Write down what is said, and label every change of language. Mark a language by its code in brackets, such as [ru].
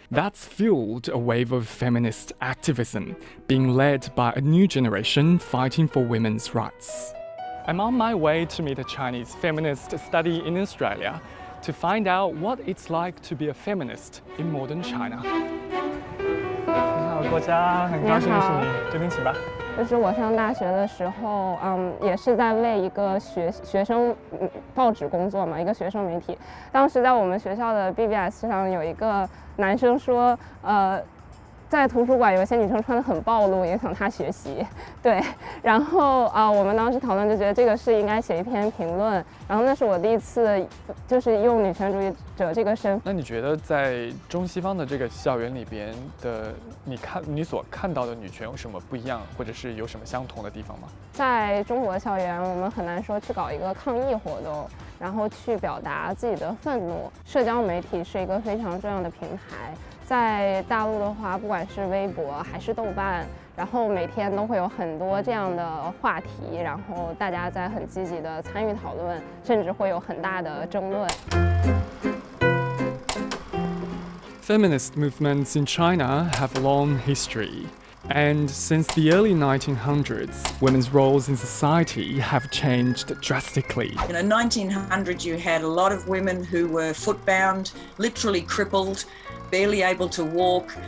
[en] That's fueled a wave of feminist activism, being led by a new generation fighting for women's rights. I'm on my way to meet a Chinese feminist studying in Australia to find out what it's like to be a feminist in modern China. [zh] 你好，郭嘉，很高兴认识你，这边请吧。就是我上大学的时候，也是在为一个学生报纸工作嘛，一个学生媒体。当时在我们学校的 BBS 上有一个男生说，在图书馆有些女生穿得很暴露，影响他学习。对，然后我们当时讨论就觉得这个是应该写一篇评论。然后那是我第一次就是用女权主义者这个身份。那你觉得在中西方的这个校园里边的你所看到的女权有什么不一样，或者是有什么相同的地方吗？在中国校园，我们很难说去搞一个抗议活动，然后去表达自己的愤怒。社交媒体是一个非常重要的平台。在大陆的话，不管是微博还是豆瓣，然后每天都会有很多这样的话题，然后大家在很积极的参与讨论，甚至会有很大的争论。 [en] Feminist movements in China have a long history. And since the early 1900s, women's roles in society have changed drastically. In the 1900s, you had a lot of women who were footbound, literally crippled, barely able to walk.